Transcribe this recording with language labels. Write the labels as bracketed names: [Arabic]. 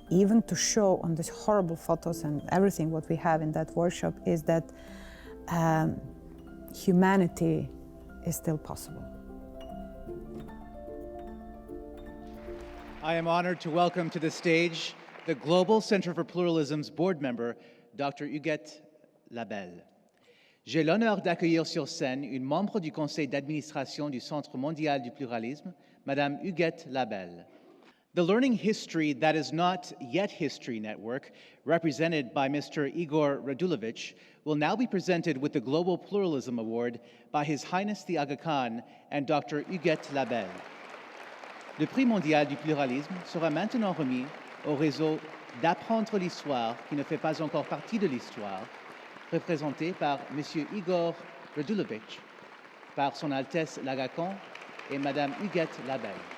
[English] Even to show on these horrible photos and everything what we have in that workshop is that humanity is still possible. I am honored to welcome to the stage the Global Center for Pluralism's board member, Dr. Huguette Labelle. [French] J'ai l'honneur d'accueillir sur scène une membre du conseil d'administration du Centre mondial du pluralisme, Madame Huguette Labelle. [English] The Learning History That Is Not Yet History Network, represented by Mr. Igor Radulovich, will now be presented with the Global Pluralism Award by His Highness the Aga Khan and Dr. Huguette Labelle. [French] Le prix mondial du pluralisme sera maintenant remis au réseau d'apprendre l'histoire qui ne fait pas encore partie de l'histoire, représenté par M. Igor Radulovich, par Son Altesse l'Aga Khan et Madame Huguette Labelle.